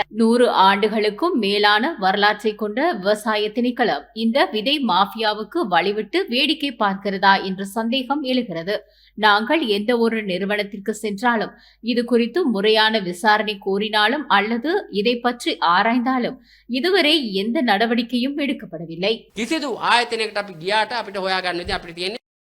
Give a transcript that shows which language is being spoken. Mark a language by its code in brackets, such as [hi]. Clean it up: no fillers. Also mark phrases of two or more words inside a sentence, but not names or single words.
[ta] 100 ஆண்டுகளுக்கும் மேலான வரலாற்றை கொண்ட விவசாய திணைக்களம் இந்த விதை மாஃபியாவுக்கு வழிவிட்டு வேடிக்கை பார்க்கிறதா என்ற சந்தேகம் எழுகிறது. நாங்கள் எந்த ஒரு நிறுவனத்திற்கு சென்றாலும் இது குறித்து முறையான விசாரணை கோரினாலும் அல்லது இதை பற்றி ஆராய்ந்தாலும் இதுவரை எந்த நடவடிக்கையும் எடுக்கப்படவில்லை. [si] කිසිදු ආයතනයකට අපි ගියාට අපිට හොයාගන්න විදිහ අපිට තියෙන්නේ